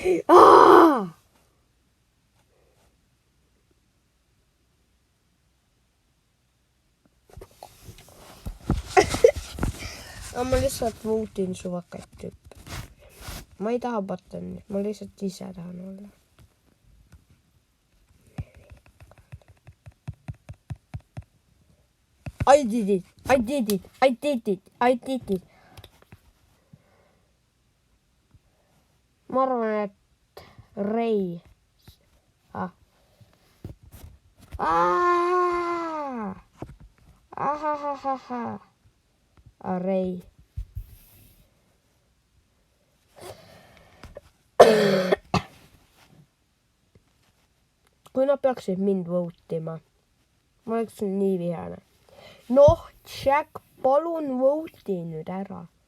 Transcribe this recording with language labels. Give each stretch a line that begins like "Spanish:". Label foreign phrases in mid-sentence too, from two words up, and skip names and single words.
Finnish: Mä lihtsalt voutin suvakkaid tyyppe. Mä ei taha buttonit, mä lihtsalt ise tahan olla.
English: I did it! I did it! I did it! I did it!
Finnish: Mä arvan, että Ray. Ray.
Estonian: Kui nad peaksid mind votima? Ma oleksin nii vihane. Noh, Jack, palun voti nüüd ära.